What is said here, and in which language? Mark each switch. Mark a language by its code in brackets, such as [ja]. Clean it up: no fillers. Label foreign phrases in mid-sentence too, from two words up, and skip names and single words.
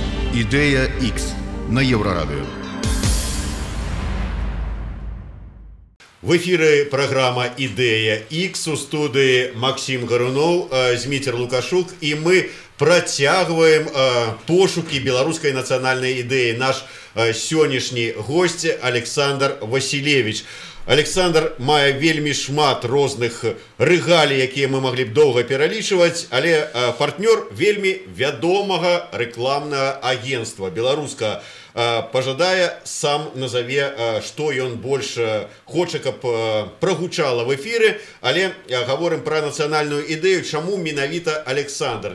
[be] Ідея X на Еврорадио. [ru] В эфире программа «Идея X», у студии Максим Горунов, Змитер Лукашук, и мы протягиваем пошуки белорусской национальной идеи. [be] Наш сённяшні гость Александр Василевич. Александр мае вельмі шмат розных рэгалій, якія мы маглі б доўга пералічваць, але партнёр вельмі вядомага рэкламнага агентства беларуска. Пожадае, сам назове, што ён больш хоча, каб прагучала в эфіры, але гаворым пра нацыянальную ідэю, чаму менавіта Александр.